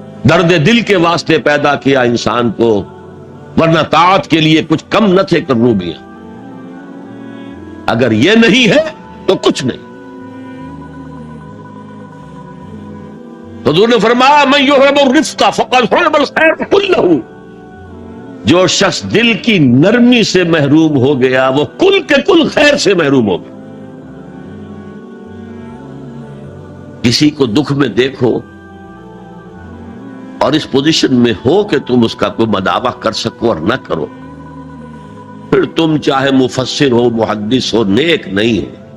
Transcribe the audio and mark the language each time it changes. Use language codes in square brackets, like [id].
[ur] درد دل کے واسطے پیدا کیا انسان کو، ورنہ طاعت کے لیے کچھ کم نہ تھے کروبیاں. اگر یہ نہیں ہے تو کچھ نہیں. حضور نے فرمایا [ar] من یحب الرفق فقد حرم الخیر کلہ. [ur] جو شخص دل کی نرمی سے محروم ہو گیا وہ کل کے کل خیر سے محروم ہو گیا. کسی کو دکھ میں دیکھو اور اس پوزیشن میں ہو کہ تم اس کا کوئی مداوع کر سکو اور نہ کرو، پھر تم چاہے مفسر ہو، محدث ہو، نیک نہیں ہے.